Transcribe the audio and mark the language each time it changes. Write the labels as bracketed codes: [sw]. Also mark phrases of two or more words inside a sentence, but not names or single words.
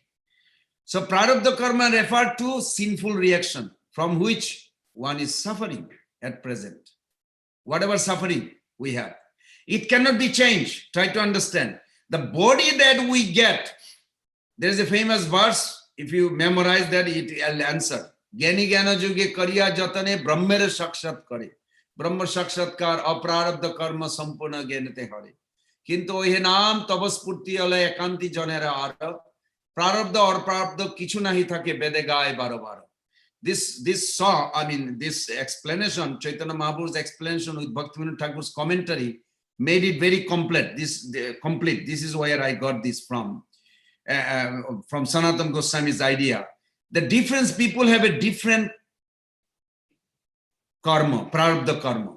[en] So [sa] प्रारब्ध कर्म [en] refer to sinful reaction from which one is suffering at present. Whatever suffering we have, it cannot be changed. Try to understand. The body that we get, there is a famous verse. If you memorize that, it will answer. [bn] জ্ঞানী জ্ঞান যোগে করিয়া যতনে ব্রহ্মেরে সাক্ষাৎ করে. ব্রহ্ম সাক্ষাৎকার অপ্রারব্ধ কর্ম সম্পূর্ণ জ্ঞানেতে হরে. কিন্তু ওহে নাম তবস্পূর্তি আলে একান্তি জনের আর. প্রারব্ধ or প্রারব্ধ কিছু নাহি থাকে বেদে গায় বারো বারো. [en] This song, this explanation, Chaitanya Mahaprabhu's explanation with Bhaktivinoda Thakur's commentary made it very complete. Complete. This is where I got this from Sanatana Goswami's idea. The different people have a different karma, [sa] প্রারব্ধ কর্ম.